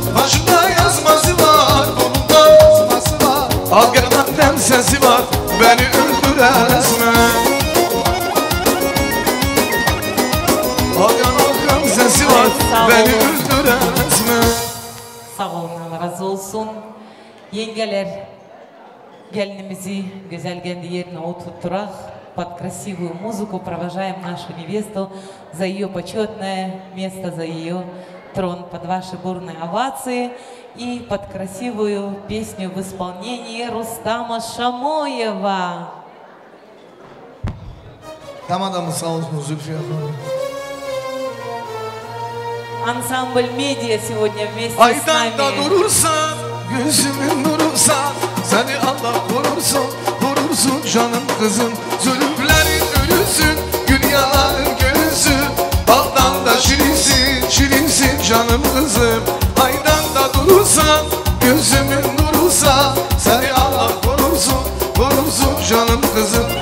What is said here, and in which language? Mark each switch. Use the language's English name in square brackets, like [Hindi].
[Turkish] Başımda yazması var, burnumda yazması var, al gerdan sesi var, beni öldüren esmer. Sesi var, beni öldüren esmer. Sağ olun, Allah razı olsun. Yengeler, gelinimizi güzel kendi yerine oturtturak, [Russian] под красивую музыку провожаем нашу невесту за ее почетное место, за ее трон, под ваши бурные овации и под красивую песню в исполнении Рустама Шамоева. [Turkish] Damadamız sağ olsun Zülfiye Hanım. [Russian] Ансамбль «Медиа» сегодня вместе с [Turkish] Aydan da durursan, gözümün nurursan, seni Allah korursun, korursun canım kızım. Zulümlerin ölüsün, dünyaların gönlüsün, baldan da şirinsin, şirinsin canım kızım. Aydan da durursan, gözümün nurursan, seni Allah korursun, korursun canım kızım.